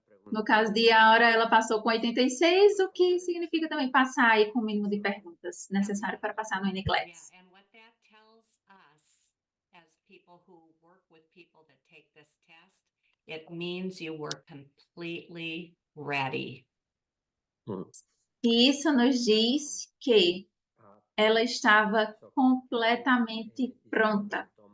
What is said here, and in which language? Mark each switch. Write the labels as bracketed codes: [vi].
[pt] No caso de Aura, ela passou com 86, o que significa também passar aí com o mínimo de perguntas necessário para passar no NCLEX. [en] Yeah, and what that tells us as people who work with people that take this test, it means you were completely ready. [pt] E isso nos diz que ela estava completamente pronta.